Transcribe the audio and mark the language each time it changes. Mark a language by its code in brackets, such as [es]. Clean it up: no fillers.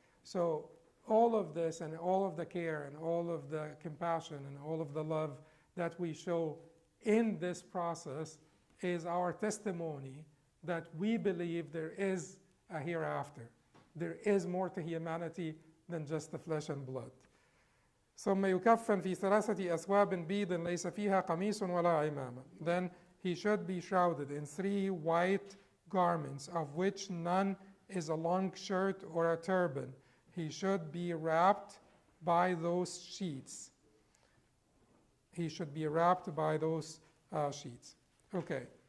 [en] So all of this and all of the care and all of the compassion and all of the love that we show in this process is our testimony that we believe there is a hereafter. There is more to humanity than just the flesh and blood. [ar] ثم يكفن في ثلاثة أثواب بيض ليس فيها قميص ولا عمامة. [en] Then he should be shrouded in 3 white garments, of which none is a long shirt or a turban. He should be wrapped by those sheets. He should be wrapped by those sheets. Okay.